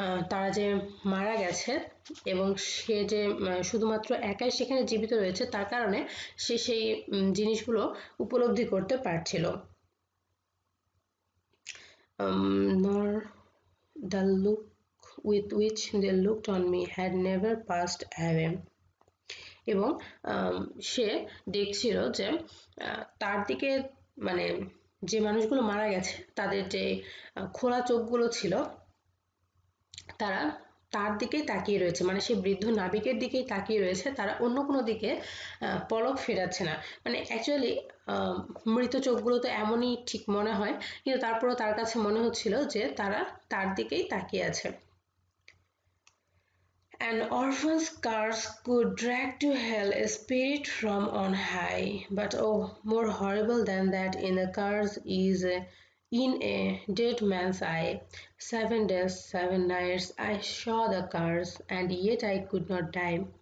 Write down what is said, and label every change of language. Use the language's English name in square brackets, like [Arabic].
[Bangla] তারা যে মারা গেছে এবং সে যে শুধুমাত্র একাই সেখানে জীবিত রয়েছে, তার কারণে সে সেই জিনিসগুলো উপলব্ধি করতে পারছিল। [English] Nor the look with which they looked on me had never passed away. [Bangla] এবং সে দেখছিল যে তার দিকে মানে যে মানুষগুলো মারা গেছে তাদের যে খোলা চোখগুলো ছিল তারা তার দিকেই তাকিয়ে রয়েছে, মানে সেই বৃদ্ধ নাবিকের দিকেই তাকিয়ে রয়েছে, তারা অন্য কোনো দিকে পলক ফেরাচ্ছে না। মানে অ্যাকচুয়ালি মৃত চোখগুলো তো এমনই ঠিক মনে হয়, কিন্তু তারপরও তার কাছে মনে হচ্ছিল যে তারা তার দিকেই তাকিয়ে আছে। [English] An orphan's curse could drag to hell a spirit from on high, but oh, more horrible than that in the curse is in a dead man's eye. 7 days, 7 nights I saw the curse, and yet I could not die.